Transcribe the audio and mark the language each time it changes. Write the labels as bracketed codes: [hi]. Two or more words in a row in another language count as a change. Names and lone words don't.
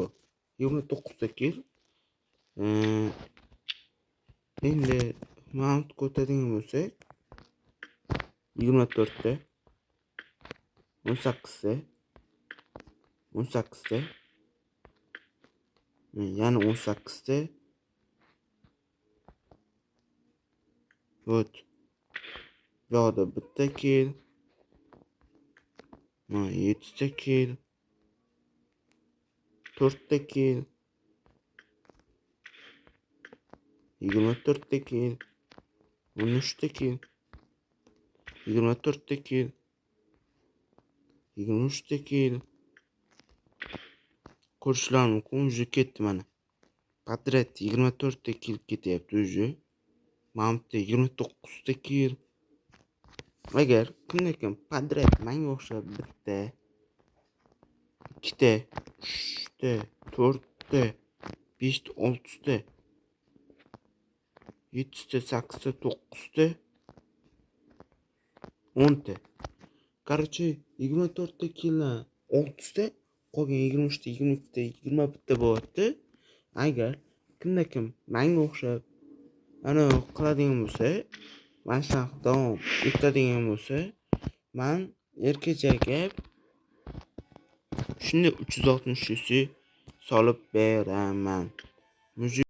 [uz] 29 ta kel. Endi mount ko'taradigan bo'lsak 24 ta 18 ta 18 ta yana 18 ta вот bu yoqda bitta kel 7 ta kel 4 ta kel 24 ta kel 13 ta kel 24 ta kel 23 ta kel ko'rishlar mumkin. Уже ketdi mana. Подряд 24 ta kel ketyapti уже. Mountda 29 ta kel. Agar kimdir подряд menga o'xshab bitta, ikkita, 3 ta, 4 ta, 5 ta, 6 ta, 7 ta, 8 ta, 9 ta, 10 ta. Короче, 24 ta keldan 6 ta, qolgan 23 ta, 22 ta, 21 ta bo'lyapti. Agar kim menga o'xshab ana qiladigan bo'lsa, mana shunaqa davom etadigan bo'lsa, men erkachaga shunday 360 cc solib beraman.